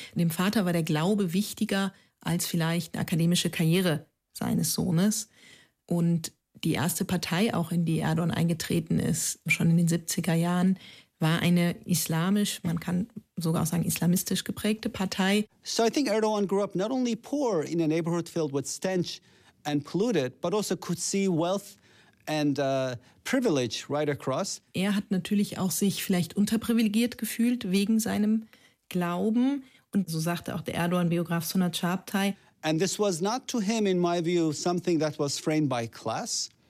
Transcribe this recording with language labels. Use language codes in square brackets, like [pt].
[de] Dem Vater war der Glaube wichtiger als vielleicht eine akademische Karriere seines Sohnes. Und die erste Partei, auch in die Erdogan eingetreten ist, schon in den 70er Jahren, war eine islamisch, man kann sogar auch sagen islamistisch geprägte Partei. [en] So I think Erdogan grew up not only poor in a neighborhood filled with stench and polluted, but also could see wealth and privilege right across. [de] Er hat natürlich auch sich vielleicht unterprivilegiert gefühlt wegen seinem Glauben. Und so sagte auch der Erdogan-Biograf Sunat Çağatay. [en] And this was not to him, in my view, something that was framed by class.